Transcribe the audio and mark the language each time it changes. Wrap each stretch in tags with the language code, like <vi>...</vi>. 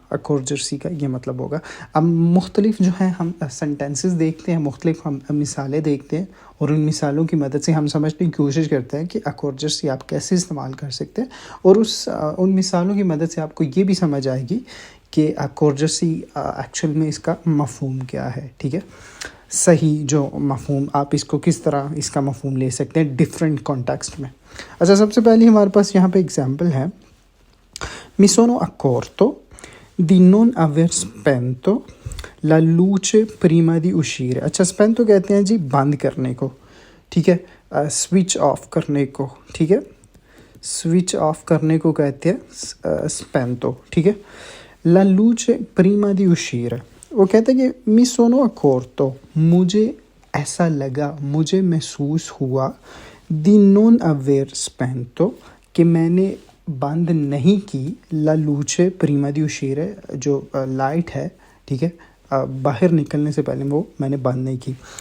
<hi>अकॉर्जर्सी का ये मतलब होगा। अब मुख्तलिफ जो है हम सेंटेंसेस देखते हैं, मुख्तलिफ हम मिसालें देखते हैं और उन मिसालों की मदद से हम समझने की कोशिश करते हैं कि अकॉर्जर्सी आप कैसे इस्तेमाल कर सकते हैं, और उन मिसालों की मदद से आपको ये भी समझ आएगी कि अकॉर्जर्सी एक्चुअल में इसका मफ़हूम क्या है, ठीक है। सही जो मफ़हूम, आप इसको किस तरह इसका मफ़हूम ले सकते हैं डिफरेंट कॉन्टेक्स्ट में। अच्छा, सबसे पहले हमारे पास यहाँ पे एग्जांपल है।</hi> <it>Mi sono accorto di non aver spento la luce prima di uscire।</it> <hi>अच्छा, spento कहते हैं जी बंद करने को, ठीक है, स्विच ऑफ करने को, ठीक है। स्विच ऑफ करने को कहते हैं spento, ठीक है।</hi> <it>La luce prima di uscire,</it> <hi>वो कहते हैं कि</hi> <it>mi sono accorto,</it> <hi>मुझे ऐसा लगा, मुझे महसूस हुआ,</hi> <it>di non aver spento,</it> <hi>कि मैंने बंद नहीं की, ला लूचे प्रीमा दी उशीर है जो लाइट है, ठीक है, बाहर निकलने से पहले वो मैंने बंद नहीं की।</hi>